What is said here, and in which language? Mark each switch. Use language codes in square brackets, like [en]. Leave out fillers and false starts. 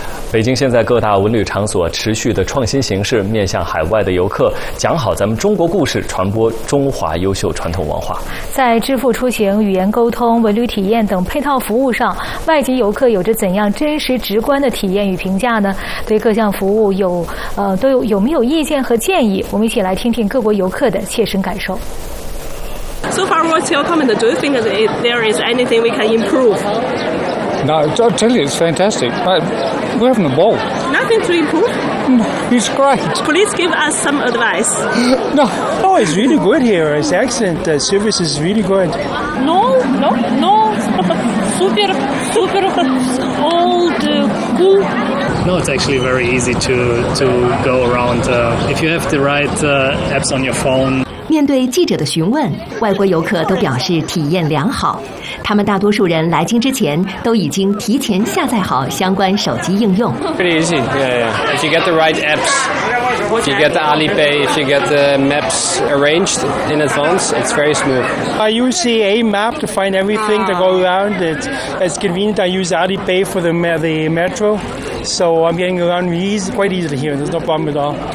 [zh] 北京现在各大文旅场所持续的创新形式，面向海外的游客，讲好咱们中国故事，传播中华优秀传统文化。在支付出行、语言沟通、文旅体验等配套服务上，外籍游客有着怎样真实直观的体验与评价呢？对各项服务都有没有意见和建议？我们一起来听听各国游客的切身感受。 [en] So far, what's your comment? Do you think that there is anything we can improve? No, I'll tell you, it's fantastic. We're having a ball. Nothing to improve? No, it's great. Please give us some advice. No. Oh, it's really good here. It's excellent. The service is really good. No. Super old cool. No, it's actually very easy to go around. If you have the right apps on your phone... [zh] 面对记者的询问，外国游客都表示体验良好。他们大多数人来京之前都已经提前下载好相关手机应用。 [en] Pretty easy, yeah. If you get the right apps, if you get the Alipay, if you get the maps arranged in advance, it's very smooth. I use a map to find everything to go around. It's convenient. I use Alipay for the metro. So I'm getting around quite easily here. There's no problem at all.